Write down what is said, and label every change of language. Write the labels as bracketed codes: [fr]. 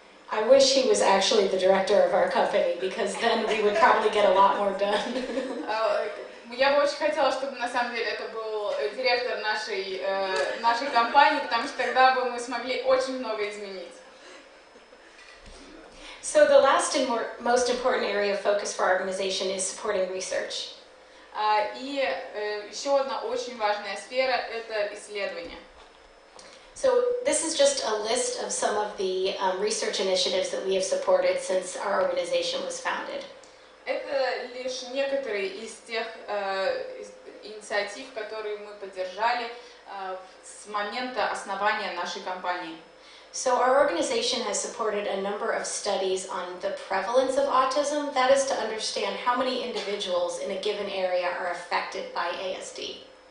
[en] I wish he was actually the director of our company, because then we would probably get a lot more done. [ru] Я бы очень хотела, чтобы на самом деле это был директор нашей компании, потому что тогда бы мы смогли очень много изменить. [en] So the last and most important area of focus for our organization is supporting research. [ru] И еще одна очень важная сфера – это исследования. [en] So this is just a list of some of the research initiatives that we have supported since our organization was founded. [ru] Это лишь некоторые из тех инициатив, которые мы поддержали с момента основания нашей компании. [en] So our organization has supported a number of studies on the prevalence of autism. That is to understand how many individuals in a given area are affected by ASD.